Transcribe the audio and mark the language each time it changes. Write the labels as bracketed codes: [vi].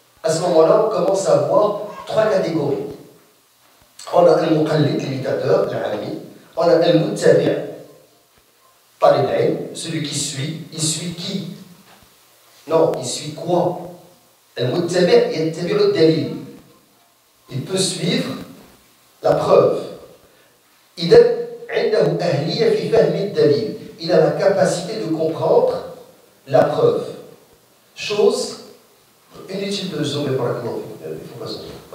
[fr] À ce moment-là, on commence à voir trois catégories. On a un muqallid, l'imitateur, l'ami. On a un muttabi', talib al-ilm, celui qui suit. Il suit qui? Non, il suit quoi? [ar] Al-muttabi' yattabi'u ad-dalil. [fr] Il peut suivre la preuve. [ar] إذا عنده أهلية في فهم الدليل. [fr] Il a la capacité de comprendre la preuve. Chose inutile de zoomer par exemple. Il ne faut pas zoomer.